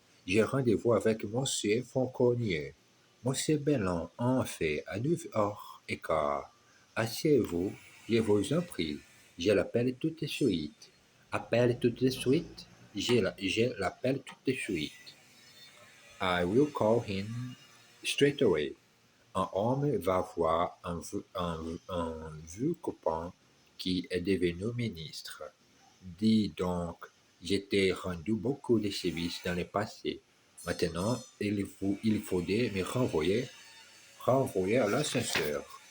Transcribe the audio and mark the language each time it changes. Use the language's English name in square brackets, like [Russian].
[French] J'ai rendez-vous avec monsieur Fauconnier. Monsieur Belland, en fait, à 9h15. Asseyez-vous, je vous en prie. Je l'appelle tout de suite. Appelle tout de suite? Je l'appelle tout de suite. [English] I will call him straight away. [French] Un homme va voir un vieux copain qui est devenu ministre. Dis donc, j'étais rendu beaucoup de services dans le passé. Maintenant, il faudrait me renvoyer à l'ascenseur.